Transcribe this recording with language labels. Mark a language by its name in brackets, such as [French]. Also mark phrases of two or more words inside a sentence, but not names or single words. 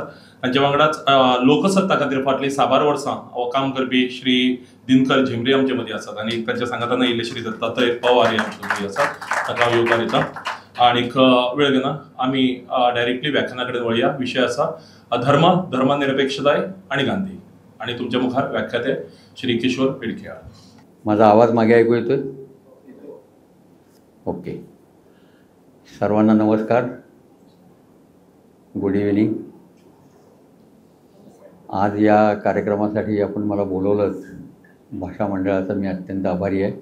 [Konkani] तांचे वांगडाच लोकसत्ता खातीर फाटलीं 6 वर्सां हो काम करपी श्री दिनकर झेंब्रे आमचे मदीं आसात आनी तांच्या सांगातान आयिल्ले श्री दत्तात्रय पवार हे आमचे मदीं आसात. ताका हांव येवकार दिता. आनीक वेळ घेना आमी डायरेक्टली व्याख्याना कडेन वळया. विशय आसा धर्म, धर्मनिरपेक्षताय आनी गांधी. आनी तुमच्या मुखार व्याख्याते श्री किशोर बेडकेहाळ. [Marathi] माझा आवाज मागे ऐकू येतोय? ओके. सर्वांना नमस्कार, [English] good evening. [Marathi] आज या कार्यक्रमासाठी आपण मला बोलवलंच, भाषा मंडळाचा मी अत्यंत आभारी आहे.